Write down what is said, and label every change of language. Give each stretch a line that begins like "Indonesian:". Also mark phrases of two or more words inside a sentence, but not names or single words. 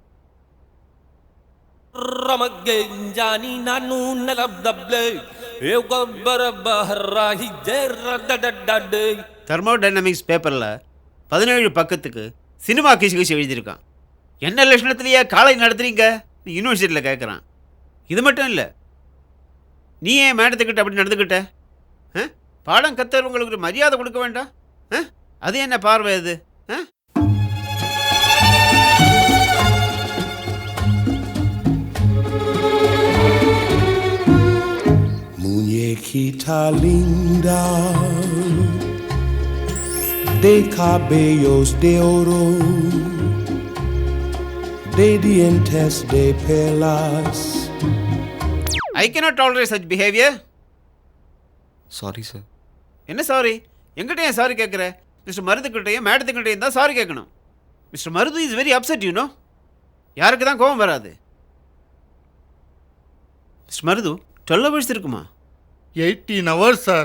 English: thermodynamics paperil
Tamil: 17 பக்கத்துக்கு சினிமா கிசு எழுதியிருக்கான். என்ன லட்சணத்திலேயே காலேஜ் நடத்துறீங்க யூனிவர்சிட்டியில் கேட்குறான். இது மட்டும் இல்லை, நீ ஏன் மேடத்துக்கிட்ட அப்படி நடந்துக்கிட்ட? பாடம் கத்துறவங்களுக்கு மரியாதை கொடுக்க வேண்டாம்? அது என்ன பார்வை அது?
Spanish: Muñequita linda de cabellos de oro, de dientes de perlas.
English: I cannot tolerate such behavior. sorry sir.
Tamil: என்ன சாரி? எங்கிட்ட ஏன் சாரி கேட்குற? மிஸ்டர் மருதுக்கிட்டையும் மேடத்துக்கிட்டையும் தான் சாரி கேட்கணும்.
English: Mister Marudhu is very upset, you know.
Tamil: யாருக்கு தான் கோபம் வராது? மிஸ்டர் மருது 12 hours இருக்குமா?
English: 18 hours sir.